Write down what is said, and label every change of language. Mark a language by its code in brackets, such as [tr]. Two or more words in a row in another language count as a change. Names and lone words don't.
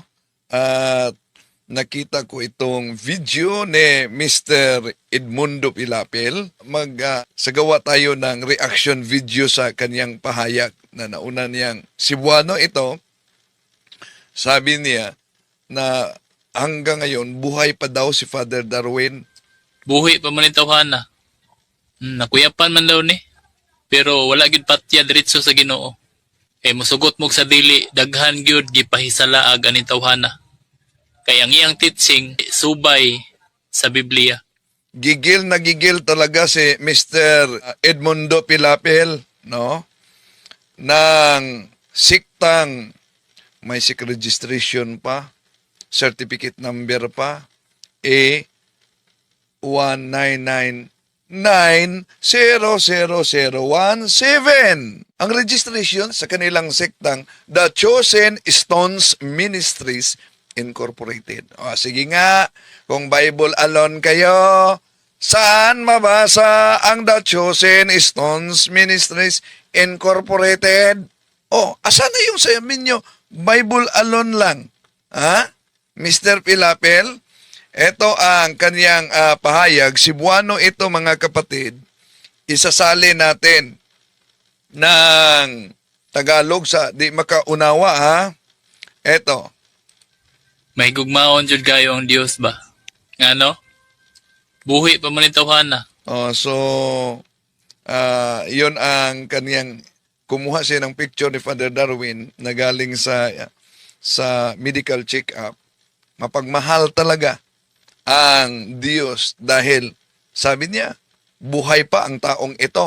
[tl] At nakita ko itong video ni Mr. Edmundo Pilapil. Sagawa tayo ng [en] reaction video [tl] sa kanyang pahayag na nauna niyang Cebuano ito. Sabi niya na hanggang ngayon buhay pa daw si Father Darwin. [ceb] Buhi pa man tawhana. Nakuyapan man daw ni. Pero wala gid patya diretso sa Ginoo. Musugot mo sa dili, daghan gyud gipahisalaag ani tawhana. Kay ang iyang teaching subay sa Biblia. [tl] Gigil na gigil talaga si Mr. Edmundo Pilapil, no? Nang siktang may [en] SIC registration [tl] pa, [en] certificate number [tl] pa, A199900017. Ang registration sa kanilang sektang The Chosen Stones Ministries Incorporated. O, sige nga, kung [en] Bible alone [tl] kayo, saan mabasa ang The Chosen Stones Ministries Incorporated? O, asan na yung sa inyo? [en] Bible alone [tl] lang. Ha? Mr. Pilapil, ito ang kanyang pahayag. Cebuano ito, mga kapatid. Isasali natin ng Tagalog sa di makaunawa, ha? Ito. [ceb] May gugmaon jud kayo ang Dios ba? Ngano? Buhi pa man tawhana. [tl] Yun ang kaniyang kumuha siya ng picture ni Father Darwin na galing sa [en] medical check-up. [tl] Mapagmahal talaga ang Diyos dahil sabi niya, buhay pa ang taong ito.